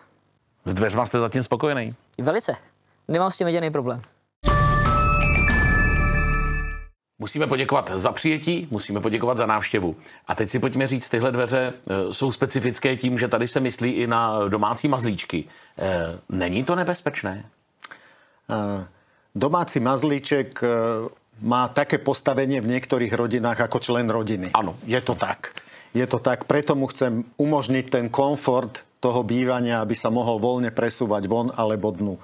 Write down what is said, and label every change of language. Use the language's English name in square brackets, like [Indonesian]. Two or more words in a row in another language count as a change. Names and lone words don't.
[Czech] S dveřma jste zatím spokojený? Velice. Nemám s tím jediný problém. Musíme poděkovat za přijetí, musíme poděkovat za návštěvu. A teď si pojďme říct, tyhle dveře jsou specifické tím, že tady se myslí i na domácí mazlíčky. Není to nebezpečné? [Slovak] Domáci mazlíček má také postavenie v niektorých rodinách ako člen rodiny. Áno. Je to tak. Je to tak, preto mu chcem umožniť ten komfort toho bývania, aby sa mohol voľne presúvať von alebo dnu.